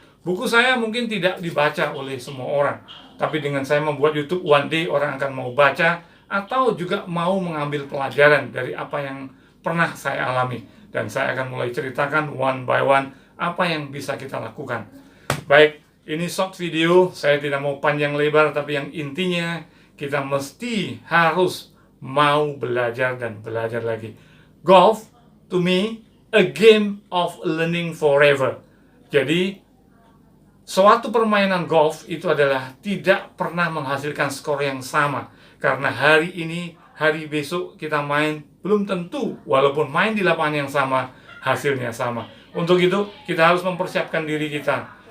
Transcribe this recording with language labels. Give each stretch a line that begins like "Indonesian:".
Indonesian: Buku saya mungkin tidak dibaca oleh semua orang, tapi dengan saya membuat YouTube,
English: one day
Indonesian: orang akan mau baca atau juga mau mengambil pelajaran dari apa yang pernah saya alami. Dan saya akan mulai ceritakan
English: one by one
Indonesian: apa yang bisa kita lakukan. Baik, ini short video, saya tidak mau panjang lebar, tapi yang intinya kita mesti harus mau belajar dan belajar lagi.
English: Golf, to me, a game of learning forever.
Indonesian: Jadi, suatu permainan golf itu adalah tidak pernah menghasilkan skor yang sama. Karena hari ini, hari besok kita main, belum tentu, walaupun main di lapangan yang sama, hasilnya sama. Untuk itu, kita harus mempersiapkan diri kita.